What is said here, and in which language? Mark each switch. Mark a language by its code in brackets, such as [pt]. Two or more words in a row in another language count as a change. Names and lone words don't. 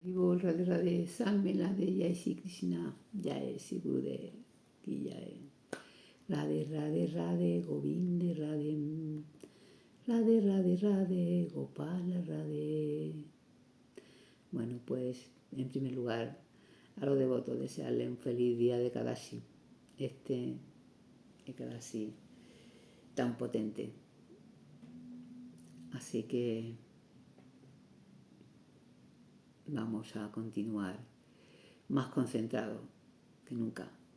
[hi] बोल राधे राधे साल में राधे जय श्री कृष्णा जय श्री गुरुदेव की जय। राधे राधे राधे गोविंद राधे राधे राधे राधे गोपाल राधे। [es] Bueno, pues en primer lugar a los devotos desearles un feliz día de Kadashi, este Kadashi tan potente. Así que vamos a continuar más concentrados que nunca.